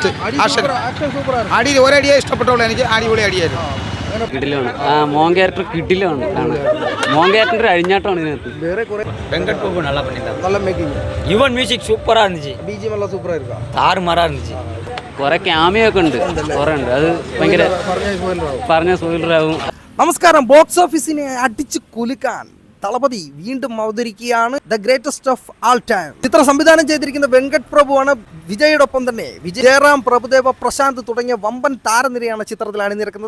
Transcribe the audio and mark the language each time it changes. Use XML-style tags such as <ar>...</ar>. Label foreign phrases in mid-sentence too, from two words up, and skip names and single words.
<ml>സെറ്റ് അടിയിൽ ഒരടിയെ ഇഷ്ടപ്പെട്ടുള്ളൂ എനിക്ക്. അടിപൊളി അടിയായിരുന്നു. കിടിലാണ്. മോൻ ക്യാരക്ടർ കിടിലാണ്. മോൻ ക്യാരക്ടർ അഴിഞ്ഞാട്ടമാണ് ഇതിനകത്ത്.</ml> <ta>வெங்கட் பிரபு நல்லா பண்ணிட்டாங்க. நல்ல மேக்கிங். யுவன் மியூசிக் சூப்பரா இருந்துச்சு.</ta> <ml>ബിജിഎം എല്ലാം സൂപ്പർ ആയിരിക്കും.</ml> <ta>தாறுமாறா இருந்துச்சு.</ta> <ml>കുറെ ക്യാമിയോ ഒക്കെ ഉണ്ട്. കുറെ ഉണ്ട്. അത് ഭയങ്കര പറഞ്ഞ സോയിലറാവും. നമസ്കാരം. ബോക്സ് ഓഫീസിനെ അടിച്ചു കുലുക്കാൻ തളപതി വീണ്ടും അവതരിക്കുകയാണ്. ദ ഗ്രേറ്റസ്റ്റ് ഓഫ് ആൾ ടൈം. ചിത്രം സംവിധാനം ചെയ്തിരിക്കുന്ന വെങ്കട് പ്രഭുവാണ്. വിജയോടൊപ്പം തന്നെ ജയറാം, പ്രഭുദേവ, പ്രശാന്ത് തുടങ്ങിയ വമ്പൻ താരനിരയാണ് ചിത്രത്തിൽ അണിനിരക്കുന്നത്.</ml>